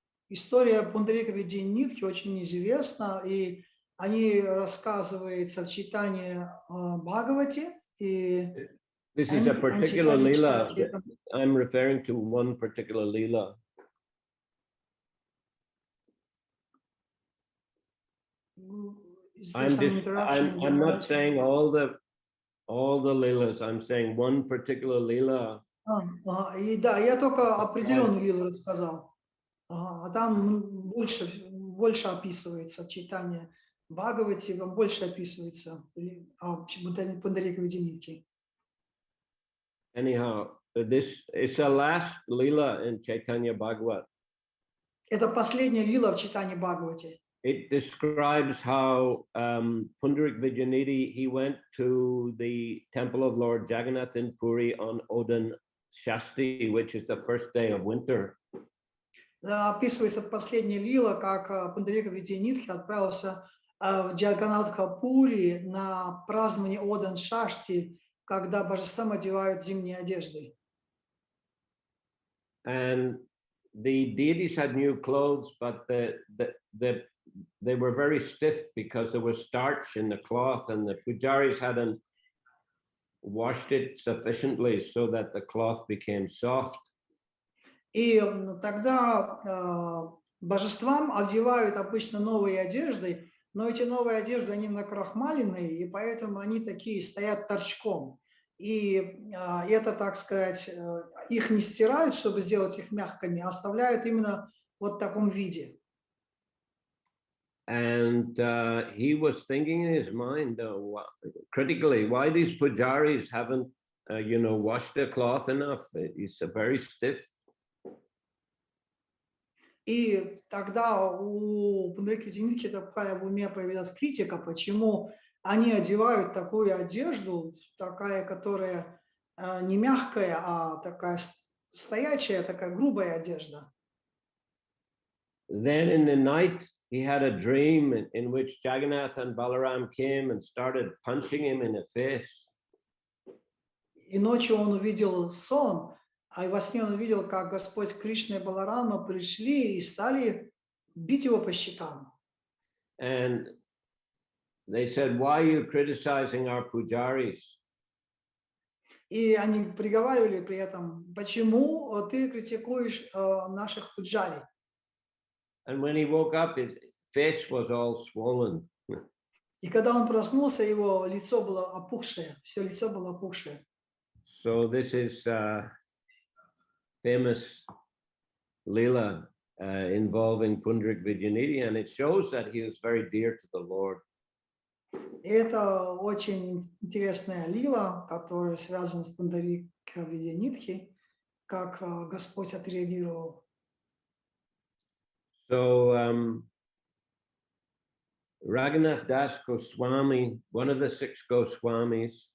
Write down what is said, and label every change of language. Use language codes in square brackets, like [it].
[ru] История Пундарика Видянитхи очень известна, и о ней рассказывается в читании Бхагавати и [en] This is a particular [ru] читании [en] lila. [ru] Чаритамрita. [en] I'm referring to one particular lila. I'm not saying all the lilas. I'm saying one particular lila. [ru] И да, я только определенную лилу рассказал. А там больше описывается читание Бхагавати, там больше описывается Пундарика Видянитхи. [en] Anyhow, this is the last lila in Chaitanya Bhagavat. [ru] Это последняя лила в читании Бхагавати. [en] It describes how Pundarik Vidyanidhi, he went to the temple of Lord Jagannath in Puri on Odan Shasti, which is the first day of winter. [ru] Описывается последняя лила, как Пундарика Видянитхи отправился в Джаганнатха-Пури на празднование Одан Шашти, когда божествам одевают зимние одежды. [en] And the deities had new clothes, but they were very stiff because there was starch in the cloth, and the pujaris hadn't washed it sufficiently so that the cloth became soft. [ru] И тогда божествам одевают обычно новые одежды, но эти новые одежды, они накрахмаленные, и поэтому они такие стоят торчком. И это, так сказать, их не стирают, чтобы сделать их мягкими, а оставляют именно вот в таком виде. [en] And he was thinking in his mind, critically, why these pujaris haven't, washed their cloth enough? It's very stiff. [ru] И тогда у Пундарика Видянитхи такая в уме появилась критика, почему они одевают такую одежду, такая, которая не мягкая, а такая стоячая, такая грубая одежда. [en] Then in the night, he had a dream in which Jagannath and Balaram came and started punching him in the face. [ru] И ночью он увидел сон, а во сне он увидел, как Господь Кришна и Баларама пришли и стали бить его по щекам. [en] And they said, why are you criticizing our pujaris? [ru] И они приговаривали при этом, почему ты критикуешь наших пуджари? [en] And when he woke up, his face was all swollen. [ru] И когда он проснулся, его лицо было опухшее, все лицо было опухшее. [en] So this is famous lila involving Pundarik Vidyanidhi, and it shows that he was very dear to the Lord. [ru] И это очень интересная лила, которая связана с Пундарика Видянитхи, как Господь отреагировал. [en] So Raghunath Das Goswami, one of the 6 Goswamis,